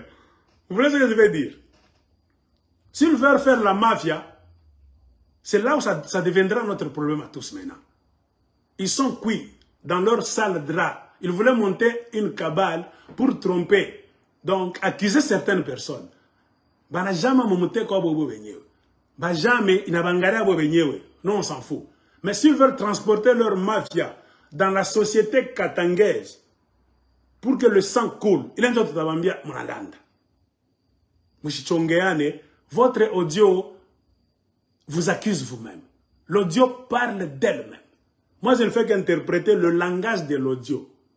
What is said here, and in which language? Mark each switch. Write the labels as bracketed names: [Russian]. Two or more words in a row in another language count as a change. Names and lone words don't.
[French] Vous voyez ce que je veux dire? S'ils veulent faire la mafia, c'est là où ça deviendra notre problème à tous maintenant. Ils sont cuits dans leur sale drap. Ils voulaient monter une cabale pour tromper. Donc, accuser certaines personnes. [Swahili] Bana [French] jamais monter quoi [Swahili] bobo benyewe. Ba jamais inabangara bobo benyewe. [French] Non, on s'en fout. Mais s'ils veulent transporter leur mafia dans la société katangaise pour que le sang coule, il est en train de dire Monalanda. Mushichongeane, votre audio vous accuse vous-même. L'audio parle d'elle-même. Moi, je ne fais qu'interpréter le langage de l'audio.